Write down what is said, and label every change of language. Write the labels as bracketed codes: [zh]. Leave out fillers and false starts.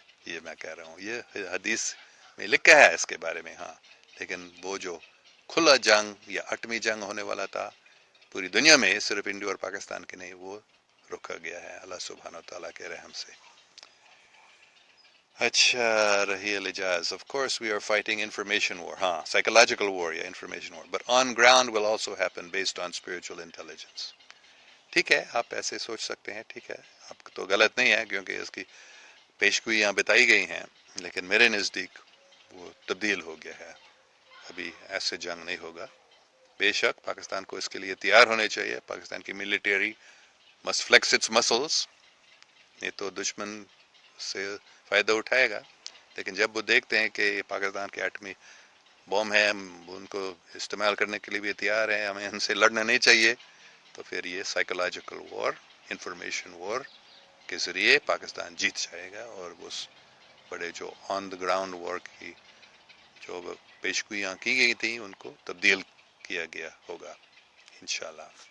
[ur] یہ میں کہہ رہا ہوں، یہ حدیث میں لکھا ہے اس کے بارے میں. ہاں، لیکن وہ جو کھلا جنگ یا اٹمی جنگ ہونے والا تھا پوری دنیا میں، صرف انڈیا اور پاکستان کے نہیں، وہ رکا گیا ہے اللہ سبحانہ و تعالیٰ کے رحم سے. اچھا رہی الاجاز. [en] Of course we are fighting information war. ہاں، psychological war یا information war. But on ground will also happen based on spiritual intelligence. [ur] ٹھیک ہے، آپ ایسے سوچ سکتے ہیں، ٹھیک ہے، آپ تو غلط نہیں ہے، کیونکہ اس کی پیشگوئیاں بتائی گئی ہیں، لیکن میرے نزدیک وہ تبدیل ہو گیا ہے. ابھی ایسے جنگ نہیں ہوگا. بے شک پاکستان کو اس کے لیے تیار ہونے چاہیے. [en] پاکستان کی military must flex its muscles. [ur] نہیں تو دشمن سے فائدہ اٹھائے گا. لیکن جب وہ دیکھتے ہیں کہ پاکستان کے ایٹمی بوم ہے، ہم ان کو استعمال کرنے کے لیے بھی تیار ہیں، ہمیں ان سے لڑنا نہیں چاہیے، تو پھر یہ سائیکولوجیکل وار، انفارمیشن وار کے ذریعے پاکستان جیت جائے گا، اور اس بڑے جو آن دا گراؤنڈ وار کی جو پیشگوئیاں کی گئی تھیں ان کو تبدیل کیا گیا ہوگا انشاءاللہ.